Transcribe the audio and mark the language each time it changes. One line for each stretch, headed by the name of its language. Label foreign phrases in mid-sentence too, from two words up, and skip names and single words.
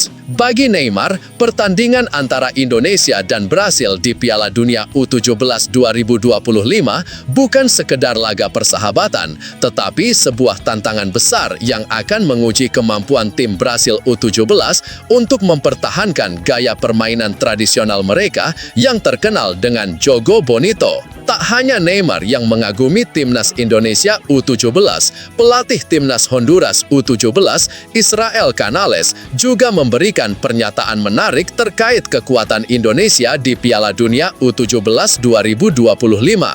Indonesian: Bagi Neymar, pertandingan antara Indonesia dan Brasil di Piala Dunia U17 2025 bukan sekedar laga persahabatan, tetapi sebuah tantangan besar yang akan menguji kemampuan tim Brasil U17 untuk mempertahankan gaya permainan tradisional mereka yang terkenal dengan
Portuguese: jogo bonito.
Indonesian: Tak hanya Neymar yang mengagumi timnas Indonesia U17, pelatih timnas Honduras U17, Israel Canales, juga memberikan pernyataan menarik terkait kekuatan Indonesia di Piala Dunia U17 2025.